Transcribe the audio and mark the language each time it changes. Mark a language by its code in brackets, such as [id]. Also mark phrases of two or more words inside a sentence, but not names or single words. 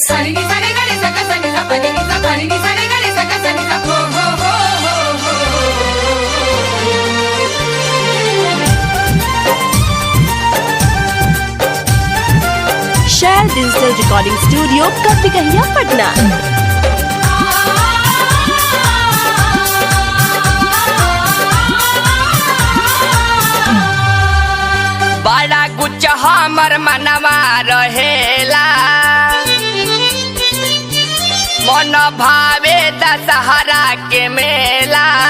[en] Sani ni sani gani saka sani sa pani ni sa pani ni sani gani saka sani sa ho ho ho ho ho। share digital recording studio कपिकहिया पटना। [bho] बड़ा कुछ हमर मनवा रहेला, मन भावे दशहरा के मेला।